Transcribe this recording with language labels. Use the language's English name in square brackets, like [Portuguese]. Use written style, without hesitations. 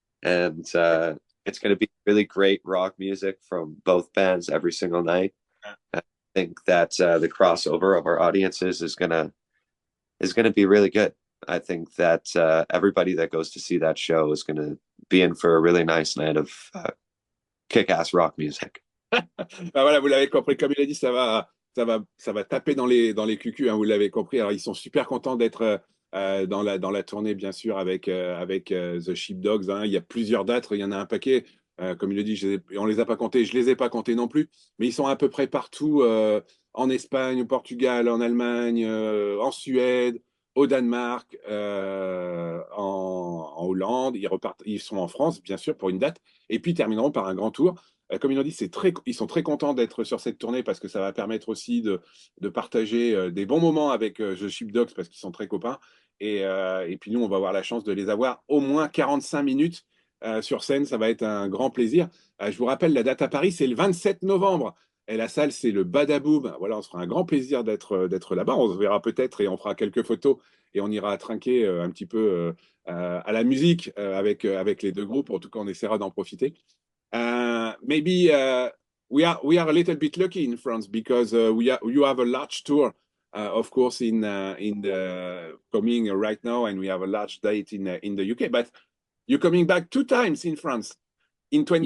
[English] And it's going to be really great rock music from both bands every single night. I think that the crossover of our audiences is going to be really good. I think that everybody that goes to see that show is going to be in for a really nice night of kick-ass rock music. [French] Voilà, vous l'avez compris, comme il a dit, ça va taper dans les cucus, hein, vous l'avez compris. Alors, ils sont super contents d'être dans la tournée, bien sûr, avec The Sheepdogs. Hein. Il y a plusieurs dates, il y en a un paquet. Comme il le dit, on les a pas comptés, je les ai pas comptés non plus, mais ils sont à peu près partout, en Espagne, au Portugal, en Allemagne, en Suède, au Danemark, en Hollande. Ils sont en France, bien sûr, pour une date, et puis ils termineront par un grand tour. Comme ils l'ont dit, ils sont très contents d'être sur cette tournée parce que ça va permettre aussi de partager des bons moments avec The Sheepdogs parce qu'ils sont très copains. Et puis nous, on va avoir la chance de les avoir au moins 45 minutes sur scène. Ça va être un grand plaisir. Je vous rappelle, la date à Paris, c'est le 27 novembre. Et la salle, c'est le Badaboom. Voilà, on se fera un grand plaisir d'être là-bas. On se verra peut-être et on fera quelques photos et on ira trinquer un petit peu à la musique avec les 2 groupes. En tout cas, on essaiera d'en profiter. [English] Maybe we are a little bit lucky in France because you have a large tour, of course, in the coming right now, and we have a large date in the UK. But you're coming back 2 times in France in 20.